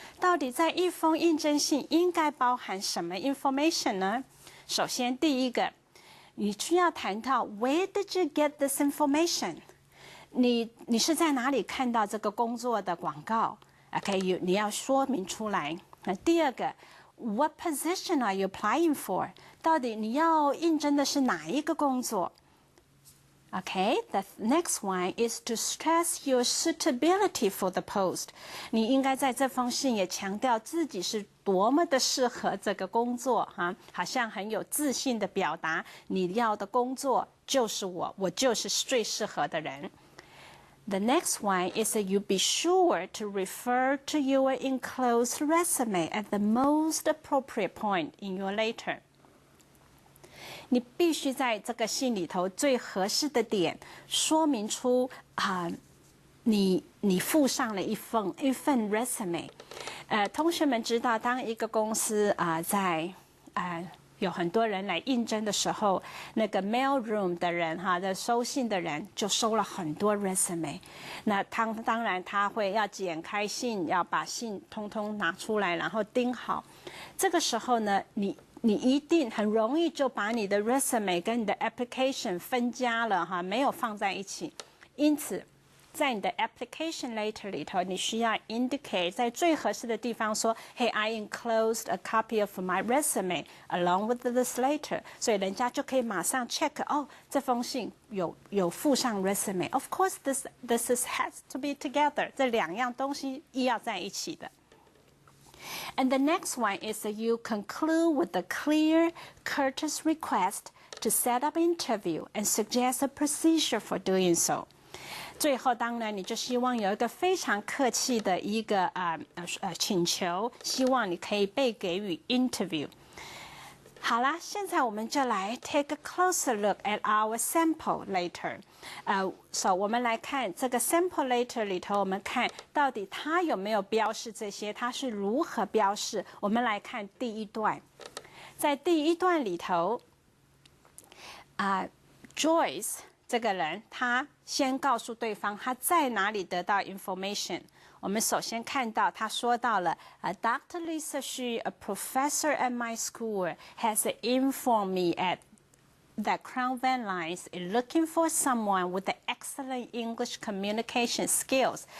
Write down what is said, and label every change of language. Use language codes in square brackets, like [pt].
[zh] 到底在一封应征信应该包含什么 information 呢？首先第一个。你需要谈到 [en] Where did you get this information? [zh] 你是在哪里看到这个工作的广告 ？OK， 你要说明出来。第二个 [en] What position are you applying for? [zh] 到底你要应征的是哪一个工作 [en] ？Okay, the next one is to stress your suitability for the post. [zh] 你应该在这封信也强调自己是多么的适合这个工作好像很有自信的表达你要的工作就是我就是最适合的人。 [en] The next one is that you be sure to refer to your enclosed resume at the most appropriate point in your letter. [zh] 你必须在这个信里头最合适的点说明出你附上了一份 resume。同学们知道，当一个公司在有很多人来应征的时候，那个 mail room 的人的收信的人就收了很多 resume。那当然他会要剪开信，要把信通通拿出来，然后钉好。这个时候呢，你一定很容易就把你的 resume 跟你的 application 分家了没有放在一起。因此在你的 application letter 里头，你需要 indicate 在最合适的地方说 [en] Hey, I enclosed a copy of my resume along with this letter， [zh] 所以人家就可以马上 check 这封信有附上 resume。 [en] Of course this has to be together， [zh] 这两样东西要在一起的。 [en] And the next one is that you conclude with a clear, courteous request to set up an interview and suggest a procedure for doing so。 [zh] 最后当然你就希望有一个非常客气的一个请求，希望你可以被给予 interview。好啦，现在我们就来 [en] take a closer look at our sample letter。 [zh] So 我们来看这个 sample letter 里头，我们看到底它有没有标示这些，它是如何标示。我们来看第一段，在第一段里头Joyce 这个人，他先告诉对方他在哪里得到 information。我们首先看到他说到了Dr. [en] Lisa Xu, a professor at my school, has informed me that Crown Van Lines is looking for someone with excellent English communication skills。